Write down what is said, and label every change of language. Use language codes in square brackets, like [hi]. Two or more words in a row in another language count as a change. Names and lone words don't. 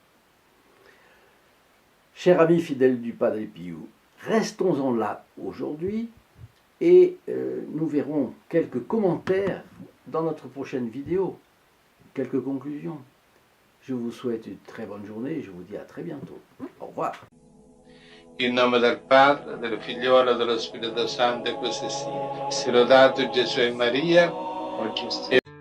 [fr] Chers amis fidèles du Padre Pio, restons-en là aujourd'hui et nous verrons quelques commentaires dans notre prochaine vidéo, quelques conclusions. Je vous souhaite une très bonne journée et je vous dis à très bientôt. Au revoir. [it] In nome del Padre, del Figliolo e dello Spirito Santo, e così sia. Sia lodato Gesù e Maria,